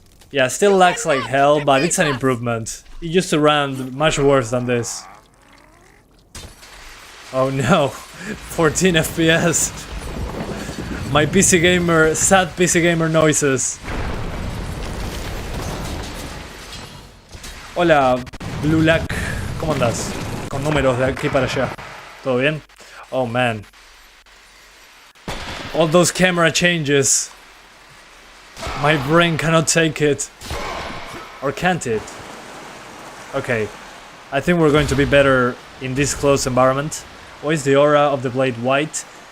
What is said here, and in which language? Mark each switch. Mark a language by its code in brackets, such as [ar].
[en] Yeah, still lags like hell, but it's an improvement. It used to run much worse than this. Oh no, 14 FPS. My PC gamer, sad PC gamer noises. [es] Hola, Blue Lack, ¿cómo andas? Con números de aquí para allá. ¿Todo bien? [en] Oh man. All those camera changes. My brain cannot take it. Or can't it? Okay. I think we're going to be better in this close environment. Why is the aura of the blade white?